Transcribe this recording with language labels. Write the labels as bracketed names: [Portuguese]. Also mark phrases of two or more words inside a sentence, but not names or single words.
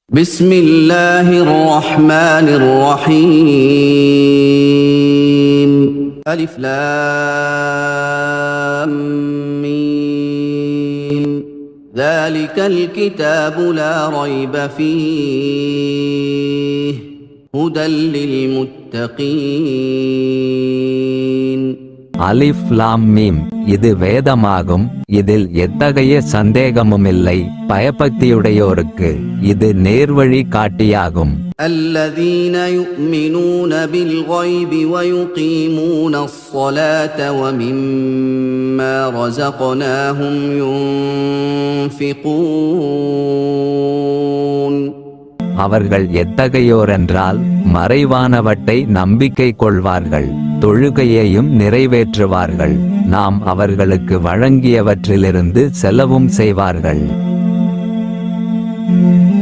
[Arabic] بسم الله الرحمن الرحيم ألف لام ميم ذلك الكتاب لا ريب فيه هدى للمتقين. ألف لام ميم, [Tamil] இது வேதமாகும். இதில் எத்தகைய சந்தேகமுமில்லை. பயபக்தியுடையோருக்கு இது நேர்வழி காட்டியாகும். [Arabic] الذين يؤمنون بالغيب ويقيمون الصلاة ومما رزقناهم ينفقون. [Tamil] அவர்கள் எத்தகையோரென்றால் மறைவானவற்றை நம்பிக்கை கொள்வார்கள், தொழுகையையும் நிறைவேற்றுவார்கள், நாம் அவர்களுக்கு வழங்கியவற்றிலிருந்து செலவும் செய்வார்கள்.